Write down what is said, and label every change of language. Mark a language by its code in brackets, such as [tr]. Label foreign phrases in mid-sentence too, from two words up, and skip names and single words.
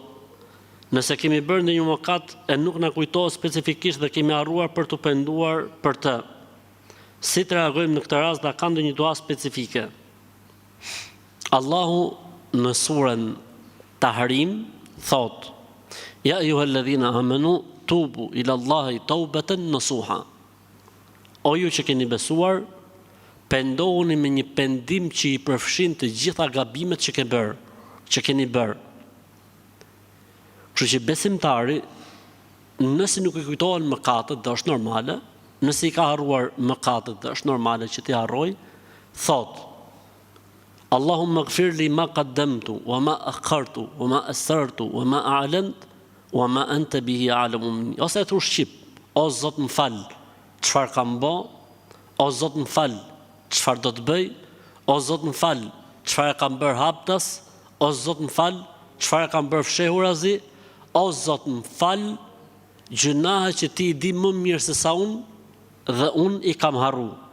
[sq] Nëse kemi bërë ndonjë mëkat e nuk na kujtohet specifikisht dhe kemi harruar për të penduar për të, si të reagojmë në këtë rast, dhe ka ndonjë dua specifike? Allahu në surën Tahrim thotë: [ar] "يا أيها الذين آمنوا توبوا إلى الله توبة نصوحا." [sq] O ju që keni besuar, pendohuni me një pendim që i përfshin të gjitha gabimet që keni bërë. Kështu që besimtari, nëse nuk i kujtohen mëkatet, dhe është normale, nëse i ka harruar mëkatet, dhe është normale që t'i harroj, thot: [ar] اللهم اغفر لي ما قدمت وما أخرت وما أسررت وما أعلنت وما أنت به أعلم مني. [sq] Ose e thua shqip: o Zot më fal, çfarë kam bë? O Zot më fal, çfarë do të bëj? O Zot më fal, çfarë kam bërë haptas? O Zot më fal, çfarë kam bërë fshehurazi? O Zot më fal, gjunahe që ti i di më mirë se sa unë, dhe unë i kam harru.